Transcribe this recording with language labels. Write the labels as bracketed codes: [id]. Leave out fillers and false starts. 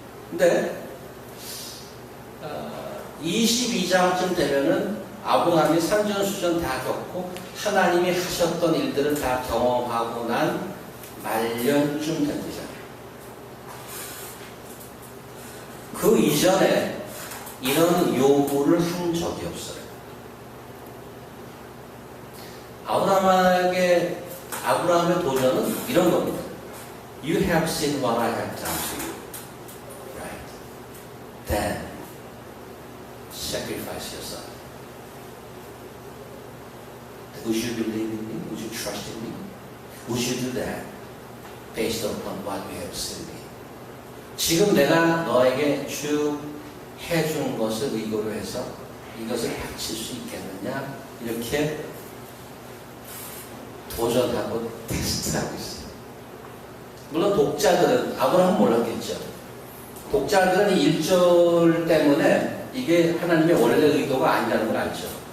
[ko] 근데 22장쯤 되면은 아브라함이 산전수전 다 겪고 하나님이 하셨던 일들을 다 경험하고 난 말년쯤 됩니다. 그 이전에 이런 요구를 한 적이 없어요. 아브라함의 도전은 이런 겁니다. [en] You have seen what I have done to you. Right? Then sacrifice your son. Would you believe in me? Would you trust in me? Would you do that based upon what you have seen me? [ko] 지금 내가 너에게 쭉 해준 것을 의도로 해서 이것을 바칠 수 있겠느냐? 이렇게 도전하고 테스트하고 있어요. 물론 독자들은 아브라함은 몰랐겠죠. 독자들은 이 1절 때문에 이게 하나님의 원래 의도가 아니라는 걸 알죠.